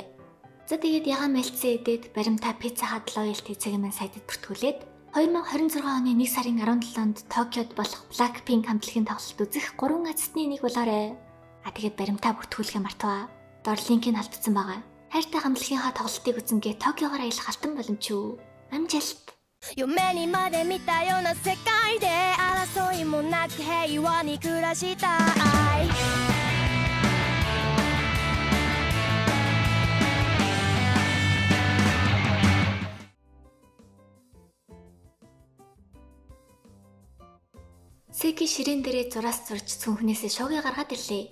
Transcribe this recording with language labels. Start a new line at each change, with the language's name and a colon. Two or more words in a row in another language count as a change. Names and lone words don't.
Mongolian: За тэгээд ягаан мэлцээ идээд баримтаа Pizza Hut loyalty цагийн маань сайтад бүртгүүлээд 2026 оны 1 сарын 17-нд Токиод болох Blackpink хамтлагийн тоглолт үзэх 3 азтны нэг болоорой. Тэгээд баримтаа бүртгүүлэхээ мартаваа. Дор линкийг халдсан байгаа. Хайртай хамтлагийнхаа тоглолтыг үзэнгээ Токиогоор аялах алтан боломж шүү. Амжилт.
Japanese: 夢にまで見たような世界で争いもなく平和に暮らしたい
Mongolian: Сэки ширээн дээрээ зураас зурж цүнхнээсээ шуугээ гаргаад ирлээ.